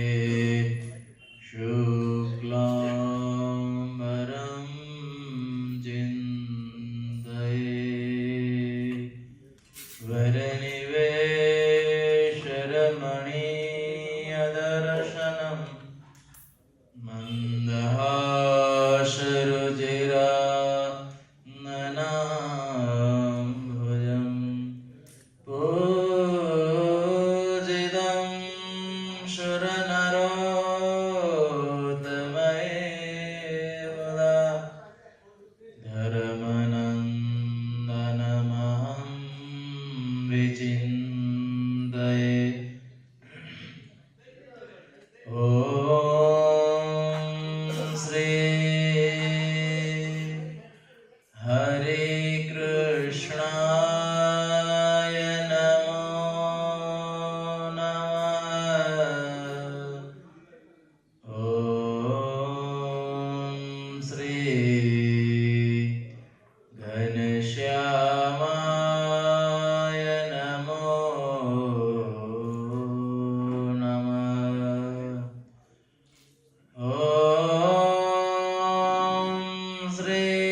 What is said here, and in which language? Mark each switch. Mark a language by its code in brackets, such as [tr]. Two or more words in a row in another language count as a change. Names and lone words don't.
[sa] શુક્લાંબરં ચિંતયે વરનિવેશરમણીયદર્શનम् મંદહાસરુચિરા નનાંભુજં પૂજિतं શુરનરોત્તમૈર્મુદા ધર્મનંદનમહં વિચિन्तये ॐ श्री हरे कृष्णाय नमो नमः ॐ श्री घनश्यामाय नमो नमः ॐ श्री